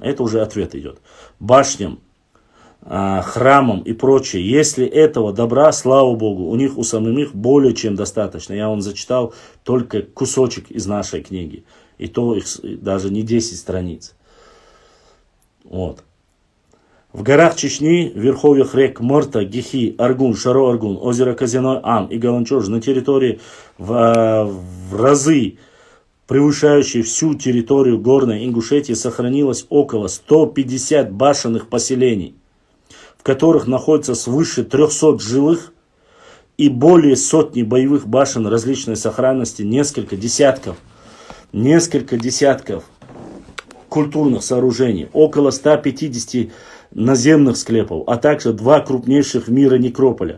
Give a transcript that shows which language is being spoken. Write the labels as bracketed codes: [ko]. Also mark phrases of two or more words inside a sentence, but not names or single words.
[ru] Это уже ответ идет. Башням, храмам и прочее. Если этого добра, слава Богу, у них у самих более чем достаточно. Я вам зачитал только кусочек из нашей книги. И то их даже не 10 страниц. Вот. В горах Чечни, в верховьях рек Морта, Гихи, Аргун, Шаро-Аргун, озеро Казиной, Ам и Галанчож на территории в разы превышающей всю территорию горной Ингушетии сохранилось около 150 башенных поселений, в которых находится свыше 300 жилых и более сотни боевых башен различной сохранности, несколько десятков культурных сооружений, около 150 наземных склепов, а также 2 крупнейших в мире некрополя.